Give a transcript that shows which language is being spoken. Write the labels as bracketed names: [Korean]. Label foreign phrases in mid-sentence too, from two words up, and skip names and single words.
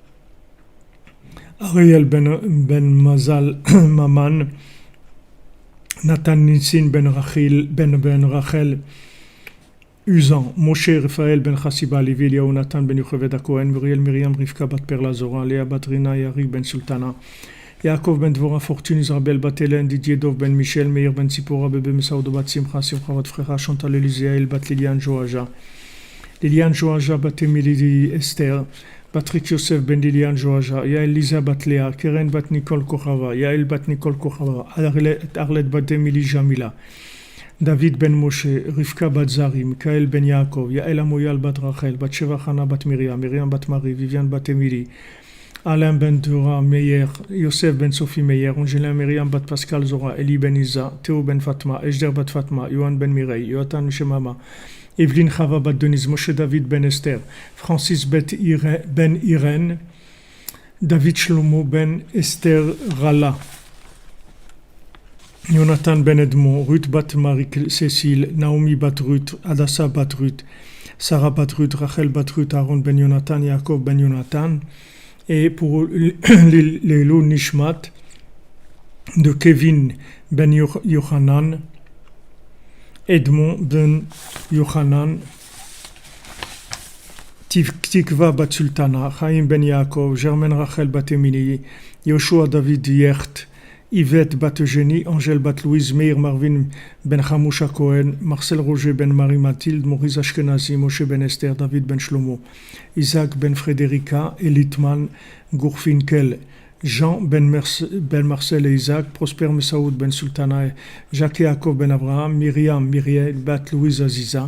[French] Ariel Ben Mazal Maman, Nathan Nissin Ben Rachel, Usan, Moshe, Raphaël ben Chassiba, Levi, Eliyahu, Nathan ben Yocheved Cohen, Muriel, Myriam, Rivka bat Perla Zora, Léa bat Rina, Yari ben Sultana, Yaakov ben Dvora, Fortune, Isabel bat Hélène, Didier Dov ben Michel, Meir ben Tzipora, Bébé Messaoud bat Simcha, Simcha bat Frère, Chantal Elisée, bat Liliane Joaja, Liliane Joaja bat Emily Esther, Patrick Yosef ben Liliane Joaja, Yael Lisa bat Léa, Keren bat Nicole Kochava, Yael bat Nicole Kochava, Arlette bat Emily Jamila, David ben Moshe, Rivka bat Zari, Mikael ben Yaakov, Yael Amoyal bat Rachel, bat Sheva Chana bat Miriam, Miriam bat Marie, Viviane bat Emily, Alain ben Dora Meyer, Yosef ben Sophie Meyer, Angelin Miriam bat Pascal Zora, Eli ben Isa, Théo ben Fatma, Ejder bat Fatma, Yohan ben Mireille, Yoatan Shemama, Evelyne Chava bat Denise, Moshe David ben Esther, Francis ben Irène, David Shlomo ben Esther Rala, Jonathan ben Edmond, Ruth bat Marie-Cécile, Naomi bat Ruth, Adassa bat Ruth, Sarah bat Ruth, Rachel bat Ruth, Aaron ben Jonathan, Yaakov ben Jonathan. Et pour les lots Nishmat de Kevin ben Yochanan, Edmond ben Yochanan, Tikva bat Sultana, Chaim ben Yaakov, Germaine Rachel bat Emily, Yoshua David Yert, Yvette bat Eugénie, Angèle bat Louise, Meir Marvin ben Hamoucha Cohen, Marcel Roger ben Marie-Mathilde, Maurice Ashkenazi, Moshe ben Esther, David ben Shlomo, Isaac ben Frédérica, Elitman, Gourfinkel, Jean ben Marcel et Isaac, Prosper Messaoud ben Sultana, Jacques Yaakov ben Abraham, Myriam bat Louise Aziza,